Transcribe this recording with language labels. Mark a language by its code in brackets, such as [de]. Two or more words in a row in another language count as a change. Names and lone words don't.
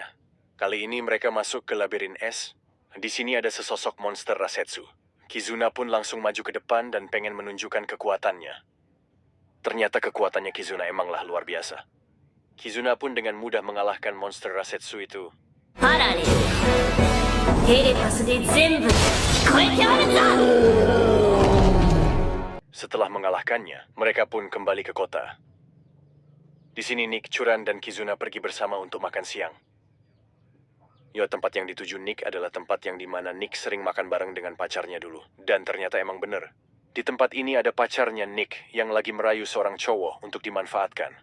[id] Kali ini mereka masuk ke labirin es. Di sini ada sesosok monster Rasetsu. Kizuna pun langsung maju ke depan dan pengen menunjukkan kekuatannya. Ternyata kekuatannya Kizuna emanglah luar biasa. Kizuna pun dengan mudah mengalahkan monster Rasetsu itu. [ja] パラレルテレパスで全部聞こえておるぞ [id] Setelah mengalahkannya, mereka pun kembali ke kota. Di sini Nick, Churan, dan Kizuna pergi bersama untuk makan siang. Ya, tempat yang dituju Nick adalah tempat yang dimana Nick sering makan bareng dengan pacarnya dulu. Dan ternyata emang bener. Di tempat ini ada pacarnya Nick yang lagi merayu seorang cowok untuk dimanfaatkan.